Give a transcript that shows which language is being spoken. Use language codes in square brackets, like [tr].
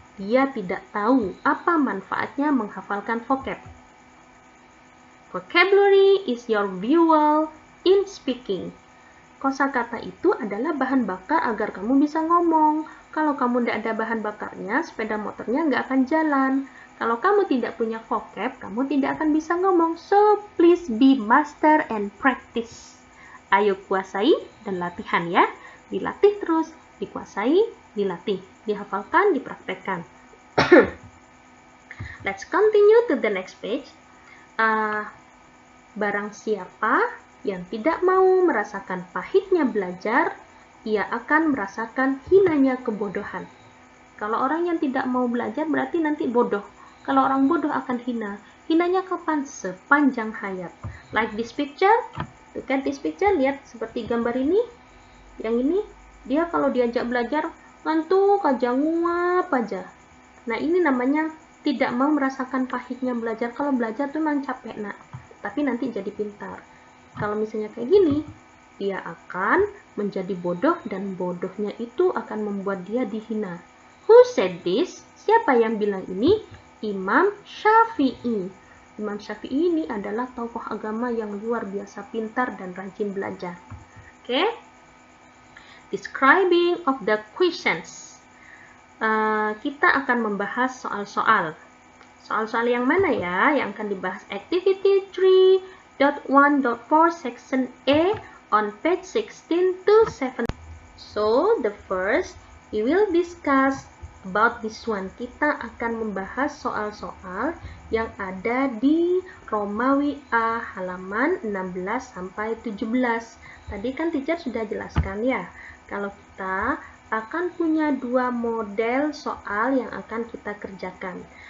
[id] Dia tidak tahu apa manfaatnya menghafalkan vocab. [en] Vocabulary is your fuel in speaking. [id] Kosakata itu adalah bahan bakar agar kamu bisa ngomong. Kalau kamu tidak ada bahan bakarnya, sepeda motornya nggak akan jalan. Kalau kamu tidak punya vocab, kamu tidak akan bisa ngomong. [en] So, please be master and practice. [id] Ayo kuasai dan latihan ya. Dilatih terus, dikuasai, dilatih, dihafalkan, dipraktekkan. [en] Let's continue to the next page. [id] Barang siapa yang tidak mau merasakan pahitnya belajar, ia akan merasakan hinanya kebodohan. Kalau orang yang tidak mau belajar berarti nanti bodoh. Kalau orang bodoh akan hina. Hinanya kapan? Sepanjang hayat. [en] Like this picture. Look at this picture. [id] Lihat seperti gambar ini. Yang ini, dia kalau diajak belajar, ngantuk aja, nguap aja. Nah, ini namanya tidak mau merasakan pahitnya belajar. Kalau belajar tuh memang capek, nak. Tapi nanti jadi pintar. Kalau misalnya kayak gini, dia akan menjadi bodoh dan bodohnya itu akan membuat dia dihina. [en] Who said this? [id] Siapa yang bilang ini? Imam Syafi'i. Imam Syafi'i ini adalah tokoh agama yang luar biasa pintar dan rajin belajar. Oke? [en] Describing of the questions. [id] Kita akan membahas soal-soal. Soal-soal yang mana ya? Yang akan dibahas [en] Activity 3.1.4 Section A on page 16 to 7. So, the first, we will discuss about this one. [id] Kita akan membahas soal-soal yang ada di Romawi A halaman 16 sampai 17. Tadi kan teacher sudah jelaskan ya, kalau kita akan punya dua model soal yang akan kita kerjakan.